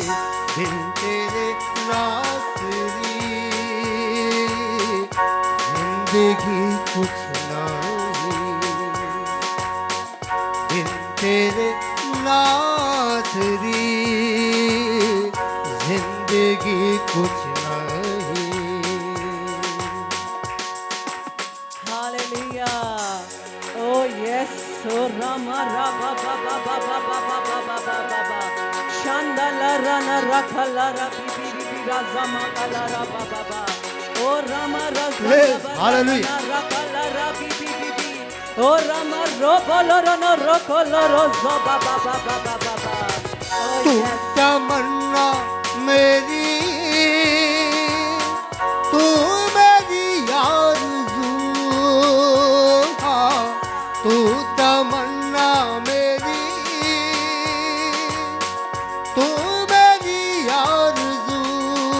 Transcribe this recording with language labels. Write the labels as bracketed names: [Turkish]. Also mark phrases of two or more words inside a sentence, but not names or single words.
[Hindi] बिन तेरे नासरी जिंदगी कुछ नहीं। बिन तेरे नासरी जिंदगी कुछ नहीं। हालेलुया। [English] Oh yes, oh Rama Rama Baba Baba Baba Baba Baba Shandala Rana Rakala Rabi Bibi Razama Kala Baba Baba Oh Rama Yes, Razama hallelujah. Rakala Rabi Bibi Oh Rama Robolo Rana Rokolo Rozo Baba Baba Baba Oh [Hindi] तू [English] yes. [Hindi] तमन्ना मेरी, तू मेरी आरज़ू, हाँ, तू तमन्ना मेरी, तू मेरी आरज़ू।